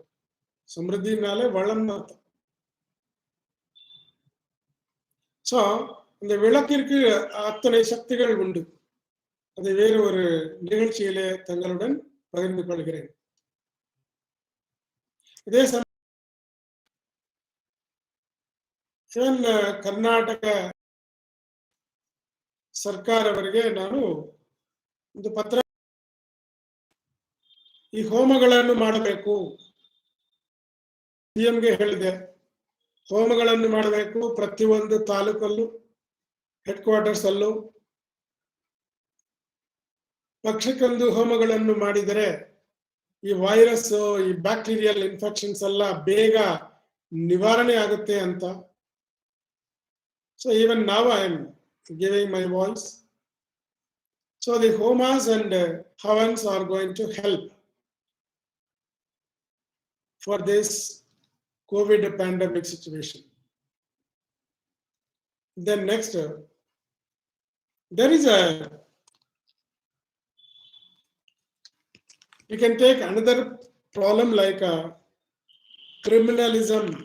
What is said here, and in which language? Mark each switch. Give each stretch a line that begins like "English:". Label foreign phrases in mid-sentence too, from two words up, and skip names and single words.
Tamil: சமிருத்தினாலே வளம் அர்த்தம். சோ இந்த விளக்கிற்கு அத்தனை சக்திகள் உண்டு. அதை வேறு ஒரு நிகழ்ச்சியிலே தங்களுடன் பகிர்ந்து கொள்கிறேன்.
Kannada: இதே ಕರ್ನಾಟಕ ಸರ್ಕಾರವರಿಗೆ ನಾನು ಒಂದು ಪತ್ರ, ಈ ಹೋಮಗಳನ್ನು ಮಾಡಬೇಕು, ಸಿಎಂಗೆ ಹೇಳಿದೆ, ಹೋಮಗಳನ್ನು ಮಾಡಬೇಕು ಪ್ರತಿಯೊಂದು ತಾಲೂಕಲ್ಲೂ,
English: head quarters
Kannada: ಅಲ್ಲೂ. ಪಕ್ಷಕ್ಕೊಂದು ಹೋಮಗಳನ್ನು ಮಾಡಿದರೆ ಈ ವೈರಸ್, ಈ
English: bacterial infections
Kannada: ಎಲ್ಲ ಬೇಗ ನಿವಾರಣೆ ಆಗುತ್ತೆ ಅಂತ.
English: So even now I am giving my voice. So the homas and havans are going to help for this COVID pandemic situation. Then next, there is you can take another problem like criminalism.